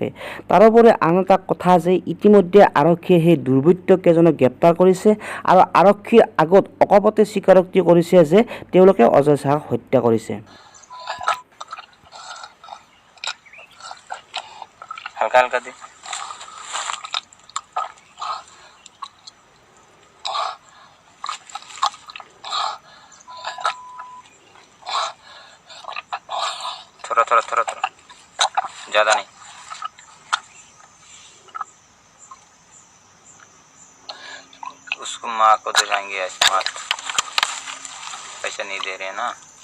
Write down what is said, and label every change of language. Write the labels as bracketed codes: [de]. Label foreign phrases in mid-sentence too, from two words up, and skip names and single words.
[as] তাৰোপৰি আন এটা কথা যে ইতিমধ্যে আৰক্ষীয়ে সেই দুৰ্বৃত্তকেইজনক গ্ৰেপ্তাৰ কৰিছে আৰু আৰক্ষীৰ আগত অকপতে স্বীকাৰোক্তি কৰিছে যে তেওঁলোকে অজয় সাহাক হত্যা কৰিছে। হালকা হালকা দি [hi] थोड़ा थोड़ा थोड़ा थोड़ा, ज़्यादा नहीं। उसको माँ को दिखाएंगे, ऐसे माँ पैसा नहीं दे रहे हैं ना।